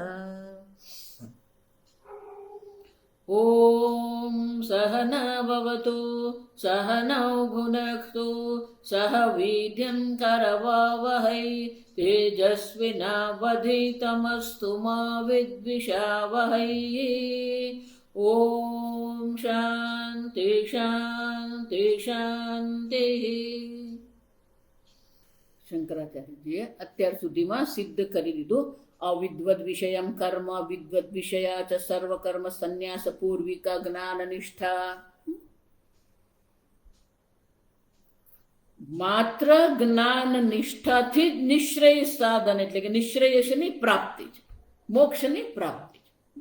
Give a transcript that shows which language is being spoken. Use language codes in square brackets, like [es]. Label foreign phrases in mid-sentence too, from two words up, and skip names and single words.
[sa] ॐ सहना भवतु सहनौ भुनक्तु सह वीर्यं करवावहै तेजस्विनावधीतमस्तु मा विद्विषावहै। ओम शांति शांति शांति। [gu] શંકરાચાર્યજીએ અત્યાર સુધીમાં સિદ્ધ કરી દીધું [sa] અવિદ્વદ વિષયમ કર્મ વિદ્વદ વિષયા ચ સર્વ કર્મ સંન્યાસ પૂર્વિકા જ્ઞાન નિષ્ઠા. [gu] માત્ર જ્ઞાન નિષ્ઠાથી જ નિશ્રેય સાધન એટલે કે નિશ્રેયસની પ્રાપ્તિ છે, મોક્ષની પ્રાપ્તિ છે.